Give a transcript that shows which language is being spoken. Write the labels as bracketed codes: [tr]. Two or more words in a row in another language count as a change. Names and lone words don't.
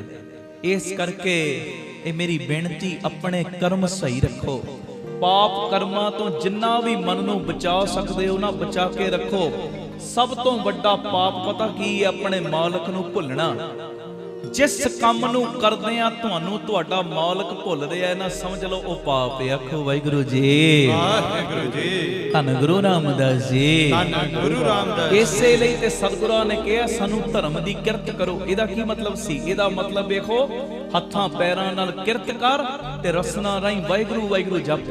[pa] ਇਸ ਕਰਕੇ ਇਹ ਮੇਰੀ ਬੇਨਤੀ, ਆਪਣੇ ਕਰਮ ਸਹੀ ਰੱਖੋ, ਪਾਪ ਕਰਮਾਂ ਤੋਂ ਜਿੰਨਾ ਭੀ ਮਨ ਨੂੰ ਬਚਾ ਸਕਦੇ ਹੋ ਨਾ ਬਚਾ ਕੇ ਰੱਖੋ। ਸਭ ਤੋਂ ਵੱਡਾ ਪਾਪ ਪਤਾ ਕੀ ਹੈ? ਆਪਣੇ ਮਾਲਕ ਨੂੰ ਭੁੱਲਣਾ। ਜਿਸ ਕੰਮ ਨੂੰ ਕਰਦੇ ਆਂ ਤੁਹਾਨੂੰ ਤੁਹਾਡਾ ਮਾਲਕ ਭੁੱਲ ਰਿਹਾ ਹੈ ਨਾ, ਸਮਝ ਲੋ ਉਹ ਪਾਪ ਹੈ। ਆਖੋ ਵਾਹਿਗੁਰੂ ਜੀ। ਵਾਹਿਗੁਰੂ ਜੀ। ਧੰਨ ਗੁਰੂ ਰਾਮਦਾਸ ਜੀ। ਧੰਨ ਗੁਰੂ ਰਾਮਦਾਸ। इसे ਲਈ ਤੇ ਸਤਿਗੁਰਾਂ ਨੇ ਕਿਹਾ ਸਾਨੂੰ ਧਰਮ ਦੀ ਕਿਰਤ ਕਰੋ। ਇਹਦਾ ਕੀ ਮਤਲਬ ਸੀ? ਇਹਦਾ ਮਤਲਬ ਵੇਖੋ, ਹੱਥਾਂ ਪੈਰਾਂ ਨਾਲ ਕਿਰਤ ਕਰ ਤੇ ਰਸਨਾ ਰਾਹੀਂ ਵਾਹਿਗੁਰੂ ਵਾਹਿਗੁਰੂ ਜਪ।